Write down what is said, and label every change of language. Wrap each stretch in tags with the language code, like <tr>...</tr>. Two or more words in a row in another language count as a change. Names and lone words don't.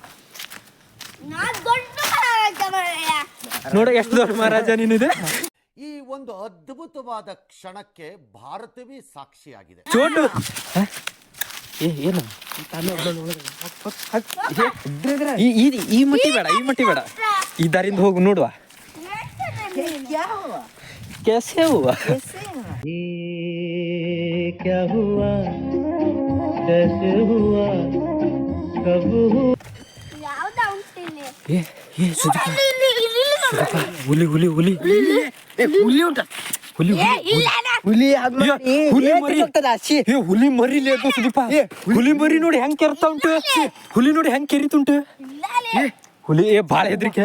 <kn>ನೋಡ ಎಷ್ಟು ದೊಡ್ಡ ಮಹಾರಾಜ ನೀನಿದೆ. ಈ ಒಂದು ಅದ್ಭುತವಾದ ಕ್ಷಣಕ್ಕೆ ಭಾರತವೇ ಸಾಕ್ಷಿಯಾಗಿದೆ. ಚೋಟು ಏನು ಈ ಮಟ್ಟಿ ಬೇಡ, ಈ ದಾರಿಂದ ಹೋಗು ನೋಡುವ.</kn> <hi>कैसे हुआ? क्या हुआ? कैसे हुआ?</hi> <kn>ಯಾವ್ದ ಉಂಟಿಲ್ಲಿ ಏ ಸುದೀಪ ಹುಲಿ ಹುಲಿ ಹುಲಿ ಹುಲಿ ಉಂಟ ಹುಲಿ ಹುಲಿ ಹಾಗ್ ಏ, ಮಾಡಿ ಹುಲಿ ಏನ್ ಮರಿ. ಹೋಗ್ತದ ಹಸಿ ಏ ಹುಲಿ ಮರಿಲಿ ಅದು ಸುದೀಪ ಹುಲಿ ಮರಿ ನೋಡಿ ಹೆಂಗ್ ಕೆರ್ತಾ ಉಂಟು ಹುಲಿ ನೋಡಿ ಹೆಂಗ್ ಕೆರಿತುಂಟು ಹುಲಿ ಏ ಬಾಳ ಹೆದ್ರಿಕೆ</kn>